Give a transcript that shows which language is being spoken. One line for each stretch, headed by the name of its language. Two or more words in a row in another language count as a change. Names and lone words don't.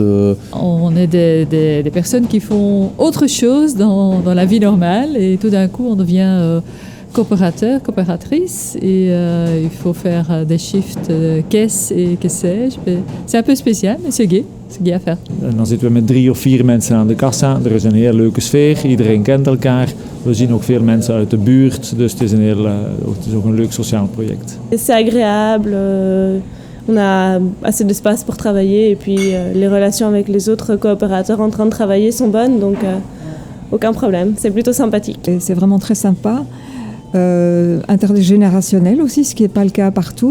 French: On est des personnes qui font autre chose dans la vie normale et tout d'un coup on devient coopérateur, coopératrice et il faut faire des shifts caisse et que sais-je. C'est un peu spécial, mais c'est gai à faire.
Dutch: En dan zitten we met 3 of 4 mensen aan de kassa. Er is een heel leuke sfeer, iedereen kent elkaar. We zien ook veel mensen uit de buurt, dus het is ook een leuk sociaal project.
French: C'est agréable, on a assez d'espace pour travailler et puis les relations avec les autres coopérateurs en train de travailler sont bonnes, donc aucun problème, c'est plutôt sympathique. Et c'est vraiment très sympa. Intergénérationnel aussi, ce qui n'est pas le cas partout.